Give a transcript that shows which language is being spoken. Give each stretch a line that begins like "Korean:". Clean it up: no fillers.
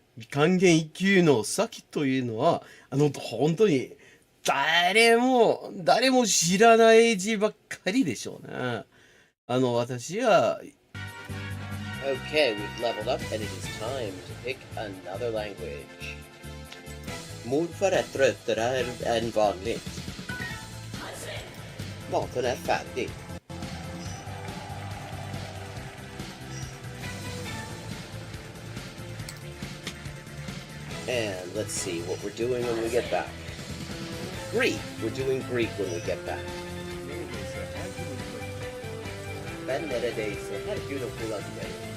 Japanese: 還元一級の先というのは、本当に誰も知らない字ばっかりでしょうね。私は
English: Okay, we've leveled up, and it is time to pick another language.
Swedish: Morfar är tröttare än vanligt. Maten är färdig.
English: And let's see what we're doing when we get back. Greek. We're doing Greek when we get back.
Turkish: Ben neredeyse her gün okula giderim.